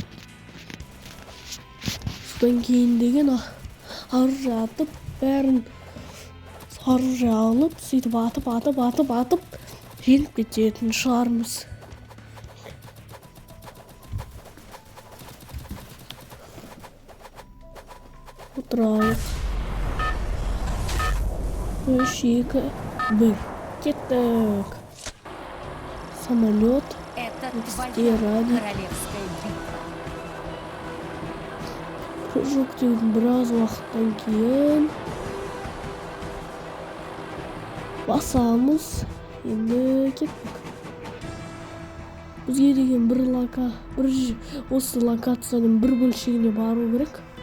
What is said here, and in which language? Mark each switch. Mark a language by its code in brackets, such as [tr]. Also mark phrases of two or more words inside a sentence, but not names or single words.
[kk] Содан кейін деген оружие атып, бәрін оружие алып, сөйтіп атып, жеңіп кететін шығармыз. Отыралық. 3, 2, 1. Кеттік. [ru] Самолет. Это твоя королевская битва. [kk] Жоқ деген біраз уақыттан кейін басамыз. Енді кеттік. Бізге деген осы локацияның бір бөлшегіне бару керек.